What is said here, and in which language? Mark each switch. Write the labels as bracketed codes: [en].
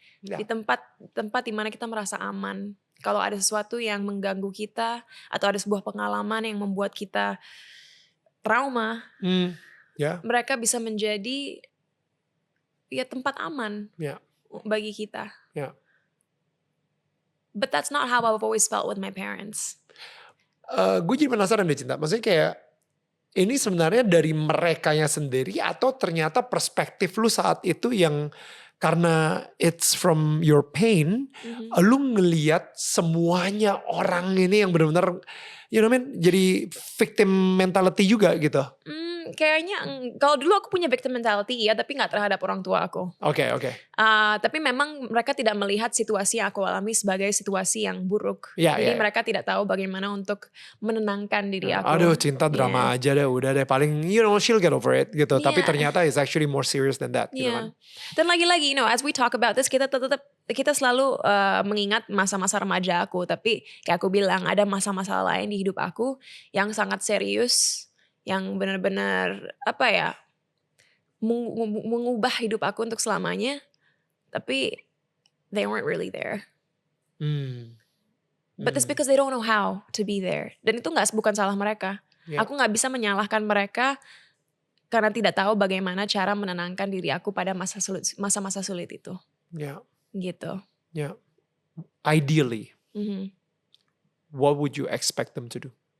[id] Di tempat di mana kita merasa aman. Kalau ada sesuatu yang mengganggu kita, atau ada sebuah pengalaman yang membuat kita trauma, mereka bisa menjadi tempat aman bagi kita. [en] But that's not how I've always felt with my parents. [id] Gue jadi penasaran deh Cinta. Maksudnya kayak ini sebenarnya dari merekanya sendiri atau ternyata perspektif lu saat itu yang karena [en] it's from your pain, [id] lu ngelihat semuanya orang ini yang benar-benar [en] you know what I mean, [id] jadi victim mentality juga gitu. Kayaknya kalau dulu aku punya victim mentality tapi gak terhadap orang tua aku. Oke. Tapi memang mereka tidak melihat situasi yang aku alami sebagai situasi yang buruk. Jadi mereka tidak tahu bagaimana untuk menenangkan diri aku. Aduh Cinta drama aja deh, udah deh paling [en] she'll get over it [id] gitu. Tapi ternyata [en] it's actually more serious than that [id] gitu kan. Dan lagi-lagi [en] as we talk about this [id] kita selalu mengingat masa-masa remaja aku. Tapi kayak aku bilang ada masa-masa lain di hidup aku yang sangat serius, yang benar-benar mengubah hidup aku untuk selamanya, tapi [en] they weren't really there. But it's because they don't know how to be there. [id] Dan itu bukan salah mereka. Aku gak bisa menyalahkan mereka karena tidak tahu bagaimana cara menenangkan diri aku pada masa-masa sulit itu. Gitu. [en] Ideally, what would you expect them to do?